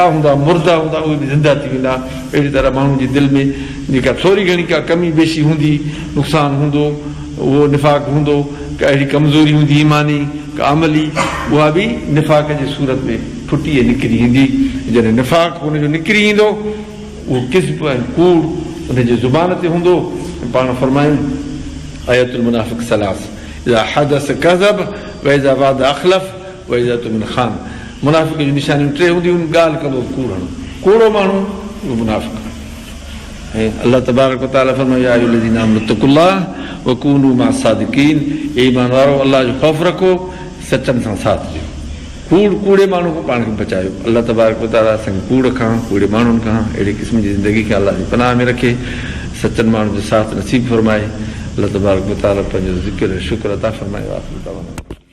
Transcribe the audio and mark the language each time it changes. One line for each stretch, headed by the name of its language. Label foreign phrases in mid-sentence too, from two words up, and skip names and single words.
Sindhi: हूंदा मुर्दा हूंदा उहे बि ज़िंदा थी वेंदा अहिड़ी तरह माण्हू जी दिलि में जेका थोरी घणी का कमी बेशी हूंदी नुक़सानु हूंदो उहो निफ़ाक़ हूंदो का अहिड़ी कमज़ोरी हूंदी ईमानी का अमली उहा बि निफ़ाक़ जी सूरत में फुटी ऐं निकिरी ईंदी जॾहिं निफ़ाक़ हुनजो निकिरी ईंदो उहो किस्ब ऐं कूड़ उनजे ज़ुबान ते हूंदो पाण फरमायूं
Arabic: آية المنافق ثلاث إذا حدث كذب و إذا وعد أخلف و إذا اؤتمن خان
Sindhi: मुनाफ़िक़ जूं निशानियूं टे हूंदियूं ॻाल्हि कंदो कूड़ो माण्हू उहो मुनाफ़िक़ ऐं
Arabic: الله تبارك وتعالى
Sindhi: फरमायो
Arabic: يا أيها الذين آمنوا اتقوا الله وكونوا مع الصادقين
Sindhi: ए ईमान वारो अलाह जो ख़ौफ़ रखो सचनि सां साथ ॾियो कूड़े माण्हू खां पाण खे बचायो
Arabic: الله تبارك وتعالى
Sindhi: असांखे कूड़ खां कूड़े माण्हुनि खां अहिड़े क़िस्म जी ज़िंदगी खे अलाह जी पनाह में रखे सचनि माण्हुनि जो साथ नसीब फरमाए
Arabic: الله تبارك وتعالى
Sindhi: पंहिंजो ज़िक्र शुक्र अता फरमाए